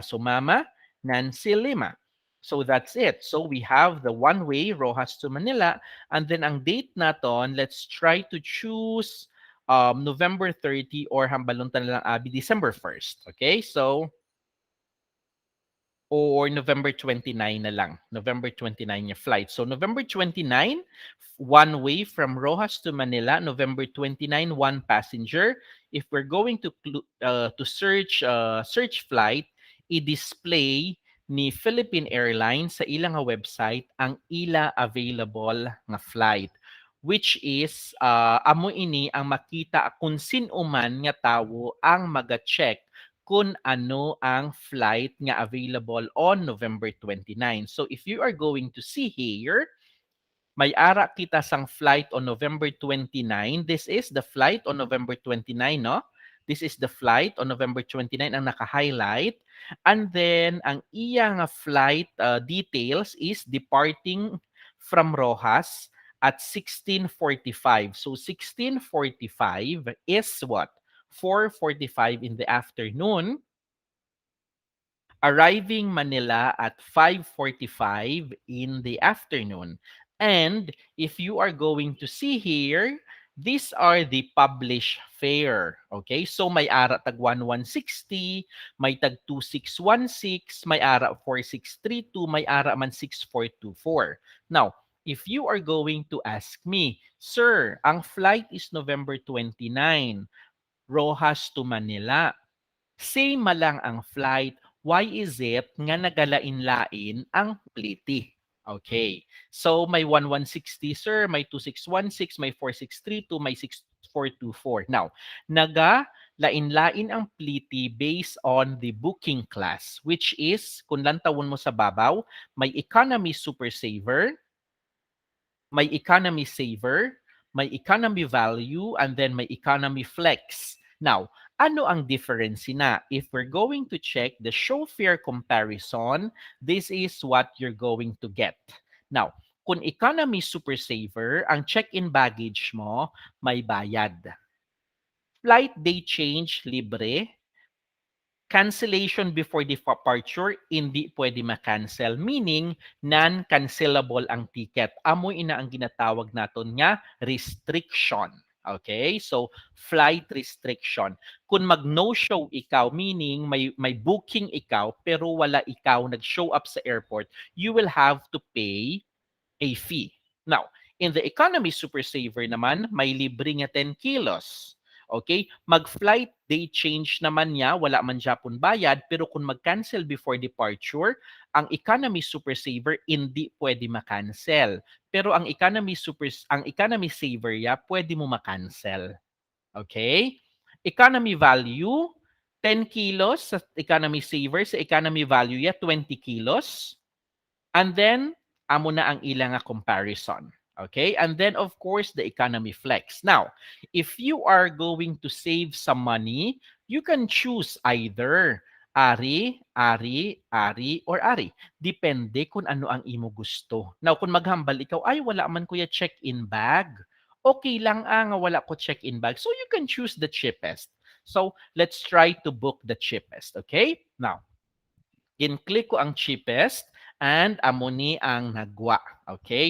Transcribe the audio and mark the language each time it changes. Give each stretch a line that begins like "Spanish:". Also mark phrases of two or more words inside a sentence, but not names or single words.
English: So Mama Nancy Lima. So that's it. So we have the one way Rojas to Manila.
Hiligaynon: And then ang date naton,
English: let's try to choose November 30 or
Hiligaynon: hambaluntan na lang abi
English: December 1st. Okay? So or November 29
Hiligaynon: na lang. November 29 yung flight.
English: So November 29, one way from Rojas to Manila. November 29, one passenger. If we're going to search flight,
Hiligaynon: i-display ni Philippine Airlines sa ilang nga website ang ila available nga flight
English: which is
Hiligaynon: amo ini ang makita kung sino man nga tawo ang maga-check kung ano ang flight nga available
English: on November 29. So if you are going to see here,
Hiligaynon: may ara kita sang
English: flight on November 29. This is the flight on November 29, no? This is the flight on November 29
Hiligaynon: ang naka-highlight.
English: And then,
Hiligaynon: ang iya nga
English: flight details is departing from Rojas at 16:45. So, 16:45 is what? 4:45 in the afternoon, arriving Manila at 5:45 in the afternoon. And if you are going to see here, these are the published fare. Okay?
Hiligaynon: So may ara tag 1160, may tag 2616, may ara 4632, may ara man 6424.
English: Now, if you are going to ask me, Sir, ang flight is November 29, Rojas to Manila.
Hiligaynon: Same lang ang flight.
English: Why is it
Hiligaynon: nga nagalain-lain ang pliti? Okay. So may 1160 sir, may 2616, may 4632, may 6424. Now, naga lain-lain ang pliti
English: based on the booking class which is
Hiligaynon: kung lantawon mo sa babaw, may
English: economy super saver,
Hiligaynon: may
English: economy saver,
Hiligaynon: may
English: economy value, and then
Hiligaynon: may
English: economy flex. Now,
Hiligaynon: ano ang difference na?
English: If we're going to check the show fare comparison, this is what you're going to get. Now,
Hiligaynon: kung
English: economy super saver,
Hiligaynon: ang check-in baggage mo, may bayad.
English: Flight day change, libre. Cancellation before departure,
Hiligaynon: hindi pwede ma-cancel. Meaning, non-cancelable ang ticket. Amo ina ang ginatawag naton nga restriction.
English: Okay? So, flight restriction.
Hiligaynon: Kung mag-no-show ikaw,
English: meaning may booking ikaw,
Hiligaynon: pero wala ikaw nag-show up sa airport,
English: you will have to pay a fee. Now, in the economy super saver naman,
Hiligaynon: may libre nga
English: 10 kilos. Okay?
Hiligaynon: Mag-
English: flight day change
Hiligaynon: naman niya, wala man Japon bayad, pero kung mag-cancel
English: before departure,
Hiligaynon: ang
English: economy super saver
Hiligaynon: hindi pwede ma-cancel. Pero ang
English: economy saver
Hiligaynon: ya pwede mo ma-cancel.
English: Okay? Economy value 10 kilos sa economy saver, sa economy value ya 20 kilos. And then,
Hiligaynon: amo na ang ilang comparison.
English: Okay? And then, of course, the economy flex. Now, if you are going to save some money, you can choose either ari, ari, ari, or ari.
Hiligaynon: Depende kung ano ang imo gusto. Now, kung maghambal ikaw, ay, wala man kuya check-in bag. Okay lang nga wala ko check-in bag.
English: So, you can choose the cheapest. So, let's try to book the cheapest.
Hiligaynon: Okay? Now, in-click ko ang cheapest and amo ni ang nagwa. Okay?